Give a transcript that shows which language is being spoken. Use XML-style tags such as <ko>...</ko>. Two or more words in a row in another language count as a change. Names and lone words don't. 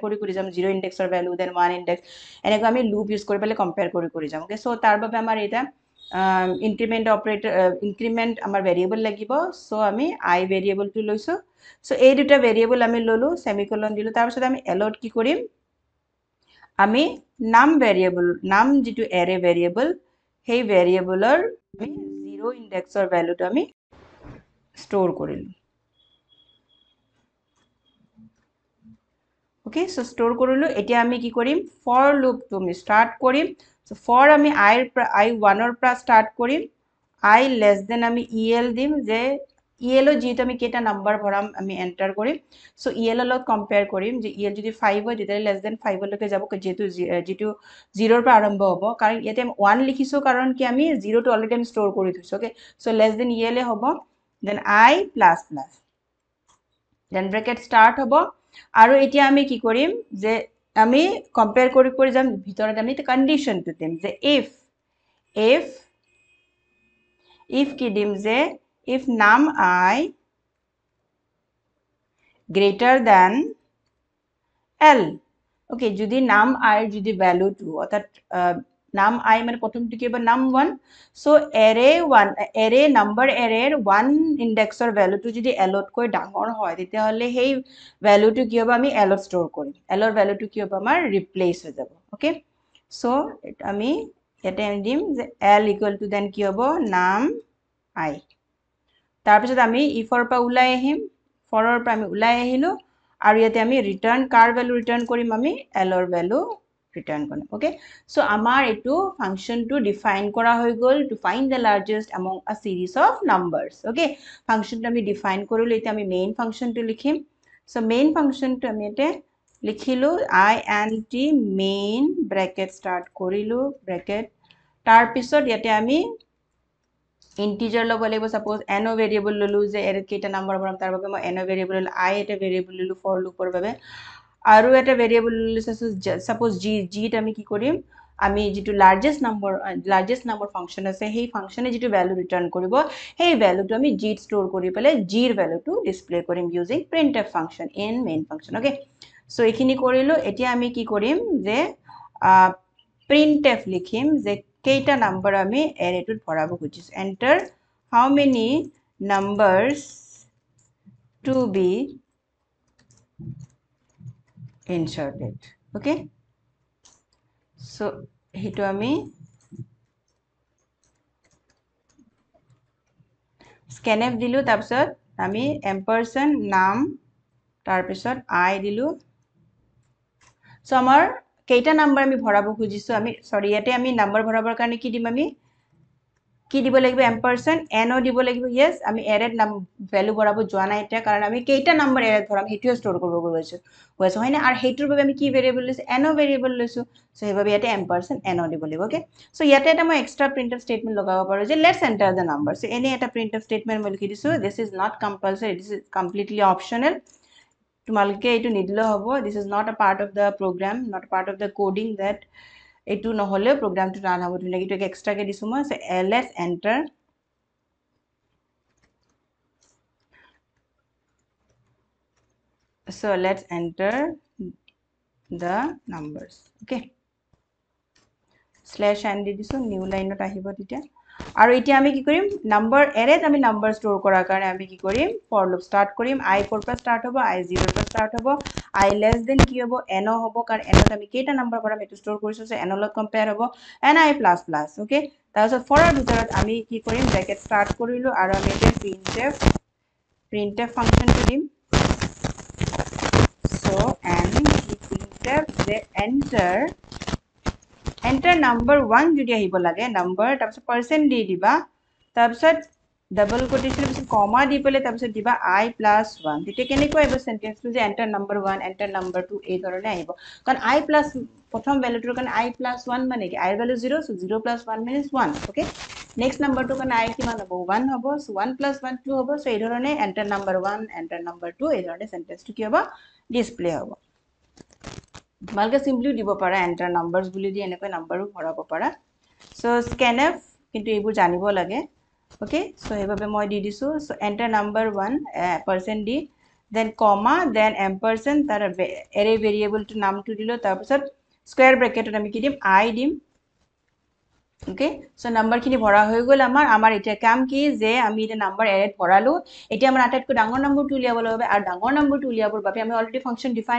<as>কৰি যাম 0 ইনডেক্সৰ</as> <en>value then 1 index</en> <as>এনেকৈ আমি</as> <en>loop use</en> <as>কৰি পেলে কম্পেয়াৰ কৰি যাম</as> <en>okay so</en> <as>তাৰ বাবে আমাৰ এটা</as> <en>increment operator increment</en> <as>আমাৰ ভেৰিয়েবল লাগিব সো আমি I ভেৰিয়েবলটো লৈছো সো এই দুটা ভেৰিয়েবল আমি ললো সেমিকোলন দিলো তাৰ পিছত আমি এলত কি কৰিম আমি নাম ভেৰিয়েবল নাম যেটো</as> <en>array variable</en> <as>সেই ভেৰিয়েবলৰ আমি 0 ইনডেক্সৰ ভ্যালুটো আমি স্টোৰ কৰিলো</as> <en>okay so store</en> <as>কৰিলো এতিয়া আমি কি কৰিম ফৰ লুপটো আমি স্টাৰ্ট কৰিম</as> <en>so for</en> <as>আমি I1 ৰ পৰা স্টাৰ্ট কৰিম I</as> <en>less than</en> <as>আমি el দিম যে el যেটো আমি কেটা নাম্বাৰ ভৰাম আমি এন্টাৰ কৰিম সো el লগত কম্পেয়াৰ কৰিম যে el যদি 5 হয় তেতিয়া</as> <en>less than 5</en> <as>লৈকে যাব যেটো 0 ৰ পৰা আৰম্ভ হ'ব কাৰণ ইয়াতে 1 লিখিছো কাৰণ কি আমি 0 টো অলৰেডি আমি স্টোৰ কৰি থৈছো</as> <en>okay so less than</en> <as>el হ'ব</as> <en>then I plus plus then bracket start</en> <as>হ'ব আৰু এতিয়া আমি কি কৰিম যে আমি কম্পেয়াৰ কৰি যাম ভিতৰত আমি কন্ডিশনটো দিম যে if কি দিম যে if নাম I</as> <en>greater than</en> <as>l ওকে যদি নাম I যদি ভ্যালু 2 অর্থাৎ নাম I মানে প্রথমটো কি হবে নাম 1</as> <en>so array number</en> <as>এৰেৰ 1 ইনডেক্সৰ ভ্যালুটো যদি l ত কৈ ডাঙৰ হয় তেতিয়া হলে সেই ভ্যালুটো কি হ'ব আমি l ত স্টোৰ কৰিম l ৰ ভ্যালুটো কি হ'ব আমাৰ ৰিপ্লেস হৈ যাব</as> <en>okay so</en> <as>আমি এতে দিম যে l</as> <en>equal to then</en> <as>কি হ'ব নাম I তাৰ পিছত আমি if ৰ পৰা উলাই আহিম for ৰ পৰা আমি উলাই আহিলো আৰু ইয়াতে আমি ৰিটাৰ্ন কাৰ ভ্যালু ৰিটাৰ্ন কৰিম আমি l ৰ ভ্যালু ৰিটাৰ্ন কৰিম</as> <en>okay so</en> <as>আমাৰ এটো ফাংশনটো ডিফাইন কৰা হৈ গল</as> <en>to find the largest among a series of numbers okay</en> <as>ফাংশনটো আমি ডিফাইন কৰিলো এতিয়া আমি মেইন ফাংশনটো লিখিম সো মেইন ফাংশনটো আমি এতে লিখিলো</as> <en>int main</en> <as>ব্র্যাকেট স্টার্ট কৰিলো ব্র্যাকেট তাৰ পিছত ইয়াতে আমি integer লব লাগিব</as> <en>suppose n variable</en> <as>ললো যে এৰে কেইটা নাম্বাৰ ভৰাম তাৰ বাবে মই n variable I এটা variable ললো</as> <en>for loop</en> <as>ৰ বাবে আৰু এটা variable ললো suppose g ত আমি কি কৰিম আমি যেটো</as> <en>largest number function</en> <as>আছে সেই ফাংশনে যেটো ভ্যালু ৰিটাৰ্ন কৰিব সেই ভ্যালুটো আমি g ত স্টোৰ কৰি পেলে g ৰ ভ্যালুটো ডিসপ্লে কৰিম</as> <en>using printf function in main function okay so</en> <as>এইখিনি কৰিলো এতিয়া আমি কি কৰিম যে printf লিখিম যে কেইটা নাম্বার আমি অ্যাৰেটোত ভৰাব খুজিছো</as> <en>enter how many numbers to be inserted okay so</en> <as>হিটো আমি scanf দিলু তাৰপিছত আমি ampersand নাম তাৰপিছত I দিলু so আমাৰ কেইটা নাম্বার আমি ভৰাব খুজিছো আমি সৰি ইয়াতে আমি নাম্বার ভৰাবৰ কাৰণে কি দিম আমি কি দিব লাগিব ampersand n দিব লাগিব yes আমি অ্যাৰেত ভ্যালু ভৰাব যোৱা নাই এটা কাৰণ আমি কেইটা নাম্বার অ্যাৰেত ভৰাম হেতুও স্টোৰ কৰিব গৈছো হয়নে আৰু হেতুৰ বাবে আমি কি ভেৰিয়েবল লৈছো n ভেৰিয়েবল লৈছো সো হেবাবে ইয়াতে ampersand n দিব লাগিব</as> <en>okay so</en> <as>ইয়াতে এটা মই</as> <en>extra printf statement</en> <as>লগাব পাৰো যে</as> <en>let's enter the number so</en> <as>এনে এটা</as> <en>printf statement</en> <as>মই লিখি দিছো</as> <en>this is not compulsory this is completely optional</en> <as>তোমালকে এটো নিদিলে হ'ব</as> <en>this is not a part of the program not a part of the coding that</en> <as>এটো নহলে প্রোগ্রামটো রান হ'ব তুমি লাগিটো এক্সট্রা কে দিছো মই</as> <en>let's enter so let's enter the numbers okay slash n</en> <as>দি দিছো নিউ লাইনত আহিব তেতিয়া আৰু এতিয়া আমি কি কৰিম নাম্বার অ্যাৰেত আমি নাম্বার স্টোৰ কৰাৰ কাৰণে আমি কি কৰিম</as> <en>for loop start</en> <as>কৰিম I কৰ পৰা স্টাৰ্ট হ'ব I 0 পৰা স্টাৰ্ট হ'ব I</as> <en>less than</en> <as>কি হ'ব n হ'ব কাৰণ n ত আমি কেইটা নাম্বার ভৰাম এটো স্টোৰ কৰিছো সো n লগত কম্পেয়াৰ হ'ব n I</as> <en>plus okay</en> <as>তাৰপিছত ফৰৰ ভিতৰত আমি কি কৰিম ব্র্যাকেট স্টাৰ্ট কৰিলো আৰু আমি এটা printf ফাংচনটো দিম</as> <en>so and printf the enter number 1</en> <as>যদি আহিব লাগে নাম্বার তাৰপিছত পার্সেন্ট দি দিবা তাৰপিছত</as> <en>double quotation</en> <as>পিছত কমা দি পেলে তাৰপিছত দিবা I plus 1 তেতিয়া কেনেকৈ আহিব সেন্টেন্সটো যে</as> <en>enter number 1 enter number 2</en> <as>এই ধৰণে আহিব কাৰণ I plus প্ৰথম ভ্যালুটোৰ কাৰণে I plus 1 মানে কি I ভ্যালু 0</as> <en>so 0 plus 1 means 1 okay next</en> <as>numberটোৰ কাৰণে I কিমান হ'ব 1 হ'ব</as> <en>so 1 plus 1</en> <as>2 হ'ব so এই ধৰণে</as> <en>enter number 1 enter number 2</en> <as>এই ধৰণে সেন্টেন্সটো কি হ'ব ডিসপ্লে হ'ব তোমালকে সিম্পলি দিব পাৰা</as> <en>enter numbers</en> <as>বুলি দি এনেকৈ নাম্বাৰো ভৰাব পাৰা সো scanf কিন্তু এইবোৰ জানিব লাগে</as> <en>okay so</en> <as>হেবাবে মই দি দিছো</as> <en>so enter number 1 percent</en> <as>দি</as> <en>then comma then ampersand</en> <as>তাৰ এৰে ভেৰিয়েবলটো নামটো দিলো তাৰপিছত স্কয়াৰ ব্র্যাকেটত আমি কি দিম I দিম</as> <en>okay so</en> <as>নাম্বাৰখিনি ভৰা হৈ গল আমাৰ এতিয়া কাম কি যে আমি এটা নাম্বাৰ এৰেত ভৰালো এতিয়া আমাৰ আটাইতকৈ ডাঙৰ নাম্বাৰটো উলিয়াব লাগিব আৰু ডাঙৰ নাম্বাৰটো উলিয়াবৰ বাবে আমি</as> <en>already function define</en>